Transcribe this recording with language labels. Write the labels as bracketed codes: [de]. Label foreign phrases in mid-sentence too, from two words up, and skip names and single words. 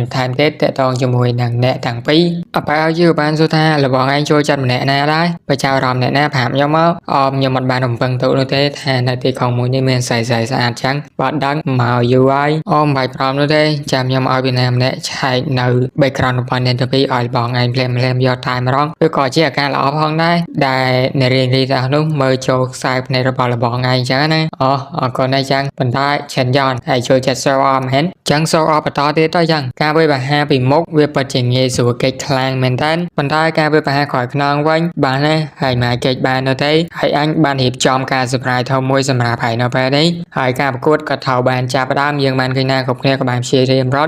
[km] ថែមទៀតទាក់ទងជាមួយនឹងអ្នកទាំងពីរអបែឲ្យយូបានសួរថារបស់ឯងចូលចិត្តម្នាក់ណាដែរបើចាប់អារម្មណ៍អ្នកណាប្រាប់ខ្ញុំមកខ្ញុំមិនបានរំពឹងទុកនោះទេថានៅទីក្រុងមួយនេះមានស្រីស្អាតចឹងបើដឹងមកយូហើយមិនបាច់ប្រមនោះទេចាំខ្ញុំឲ្យពីណាម្នាក់ឆែកនៅ background របស់អ្នកទាំងពីរឲ្យបងឯងភ្លាមយកតែម្ដងវាក៏ជាអាការល្អផងដែរដែលអ្នករៀនរីទាំងនោះមើលចូលខ្សែភ្នែករបស់បងឯងចឹងណាអរគុណដែរ ចឹងប៉ុន្តែឆិនយ៉នហើយចូលចិត្ត [en] show off [km] មែនចឹង [en] show off [km] បន្តទៀតទៅចឹងការវាយប្រហារពីមុខវាពិតជាងាយស្រួលកិច្ចខ្លាំងមែនតើប៉ុន្តែការវាយប្រហារក្រោយខ្នងវិញបានណាហើយមកកិច្ចបាននៅទេហើយអញបានរៀបចំការ surprise ធំមួយសម្រាប់ហើយនៅពេលនេះហើយការប្រកួតក៏ត្រូវបានចាប់ផ្ដើមយើងបានឃើញណាគ្រប់គ្នាក៏បានព្យាយាមរត់